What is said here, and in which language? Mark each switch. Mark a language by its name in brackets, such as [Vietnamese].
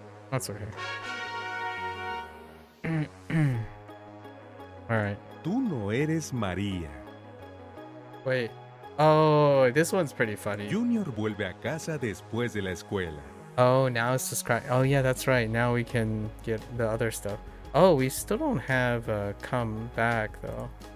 [English] That's okay. Alright. [Spanish] Tú no eres María. [English] Wait. Oh, this one's pretty funny. [Spanish] Junior vuelve a casa después de la escuela. [English] Oh, now it's described. Oh, yeah, that's right. Now we can get the other stuff. Oh, we still don't have come back, though.